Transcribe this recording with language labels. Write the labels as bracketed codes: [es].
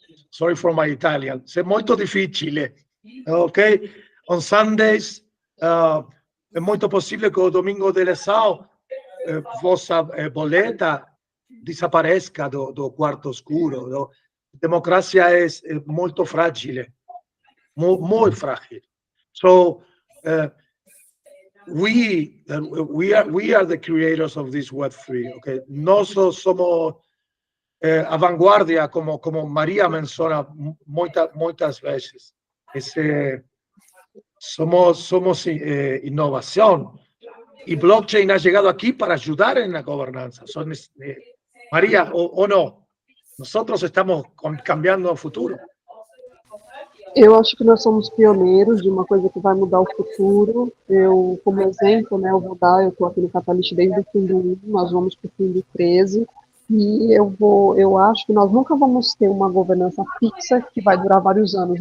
[en] Sorry for my Italian. [pt] É muito difícil, ok? [en] On Sundays, [pt] é muito possível que o domingo de eleição vossa boleta desapareça do quarto escuro. A democracia é muito frágil, muito frágil. [en] So we are the creators of this Web3. [pt] Okay, nós somos a vanguardia, como Maria menciona muitas vezes. Somos inovação. [es] Y blockchain ha llegado aquí para ayudar en la gobernanza. María, o no, nosotros estamos cambiando el futuro. [pt] Eu acho que nós somos pioneiros de uma coisa que vai mudar o futuro. Eu, como exemplo, né, eu estou aqui no Catalyst desde o fim do 1, nós vamos para o fim do 13, e eu acho que nós nunca vamos ter uma governança fixa que vai durar vários anos.